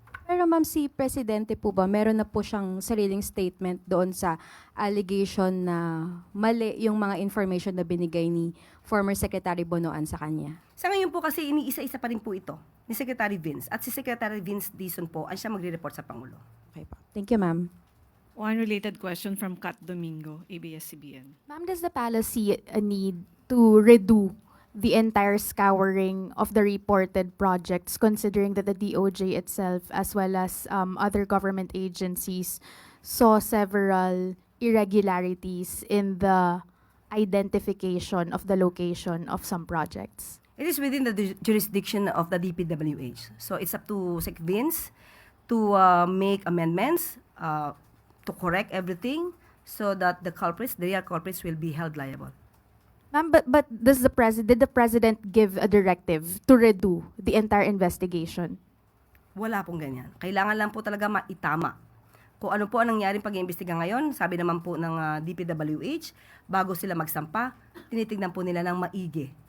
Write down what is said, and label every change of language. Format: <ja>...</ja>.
<tl>Pero ma'am, si Presidente po ba, meron na po siyang sariling statement doon sa allegation na mali yung mga information na binigay ni former Secretary Bonoan sa kanya? Sa ngayon po kasi iniisa-isa pa rin po ito ni Secretary Vince. At si Secretary Vince Dizon po ang siya magre-report sa Pangulo.</tl> <en>Okay po. Thank you, ma'am. One related question from Kat Domingo, ABS-CBN. Ma'am, does the palace see a need to redo the entire scouring of the reported projects, considering that the DOJ itself, as well as other government agencies, saw several irregularities in the identification of the location of some projects? It is within the jurisdiction of the DPWH. So it's up to Sec Vince to make amendments, to correct everything so that the culprits, the real culprits, will be held liable. Ma'am, but did the president give a directive to redo the entire investigation?</en> <tl>Wala pong ganyan. Kailangan lang po talaga maitama. Kung ano po ang nangyaring pag-iimbestiga ngayon, sabi naman po ng DPWH, bago sila magsampa, tinitignan po nila ng maigi.</tl>